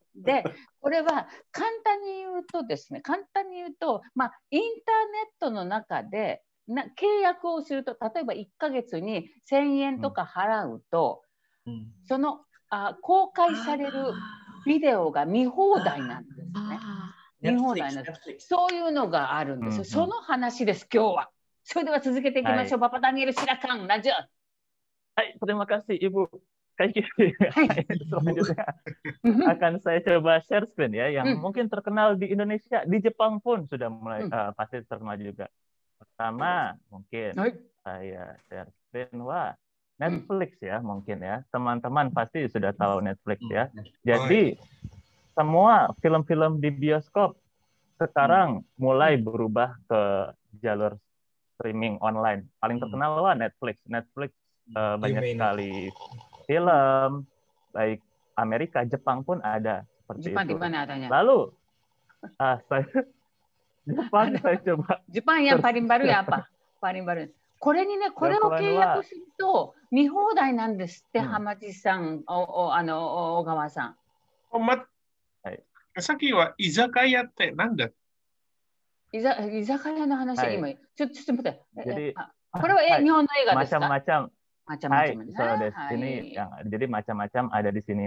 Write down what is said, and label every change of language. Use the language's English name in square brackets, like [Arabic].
[Japanese] で、これは簡単に言うと、まあ、インターネットの中で契約をすると、例えば1ヶ月に1000円とか払うと、その公開されるビデオが見放題なんですね。見放題なんです。そういうのがあるんですよ。その話です、今日は。それでは続けていきましょう。 [Indonesian] Bapak Daniel silakan lanjut. Hai, terima kasih Ibu Kaiki. Selanjutnya akan saya coba share screen ya, yang mungkin terkenal di Indonesia, di Jepang pun sudah mulai pasti terkenal juga. Pertama mungkin saya share screen, Netflix ya mungkin ya, teman-teman pasti sudah tahu Netflix ya. Jadi semua film-film di bioskop sekarang mulai berubah ke jalur streaming online. Paling terkenal Netflix. Banyak sekali film, baik Amerika, Jepang pun ada seperti Jepang itu. Di mana adanya? Lalu saya coba. Jepang yang paling baru ya apa? Paling baru. [Japanese] これを契約すると見放題なんですって、浜地さん、小川さん。さっきは居酒屋って何だ？居酒屋の話、今、ちょっと待って。これは日本の映画ですか？ [Indonesian] Macam-macam. So ini jadi macam-macam ada di sini.